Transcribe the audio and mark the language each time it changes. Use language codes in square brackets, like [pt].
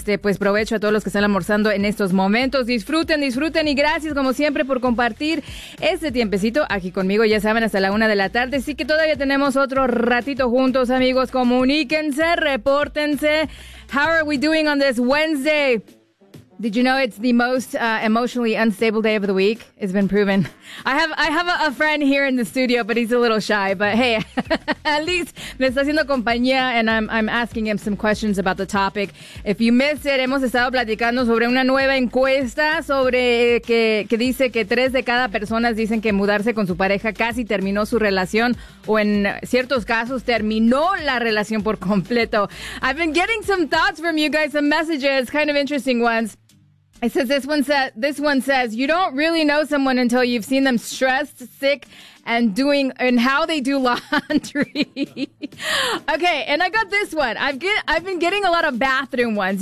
[es] Pues provecho a todos los que están almorzando en estos momentos. Disfruten, disfruten. Y gracias, como siempre, por compartir este tiempecito aquí conmigo. Ya saben, hasta la 1:00 p.m. Así que todavía tenemos otro ratito juntos, amigos. Comuníquense, repórtense. [en] How are we doing on this Wednesday? Did you know it's the most emotionally unstable day of the week? It's been proven. I have a friend here in the studio, but he's a little shy. But hey, at least [es] me está haciendo compañía, [en] and I'm asking him some questions about the topic. If you missed it, [es] hemos estado platicando sobre una nueva encuesta sobre que dice que 3 de cada persona dicen que mudarse con su pareja casi terminó su relación, o en ciertos casos terminó la relación por completo. [en] I've been getting some thoughts from you guys, some messages, kind of interesting ones. It says, this one says, you don't really know someone until you've seen them stressed, sick, and how they do laundry. Okay, and I got this one. I've been getting a lot of bathroom ones.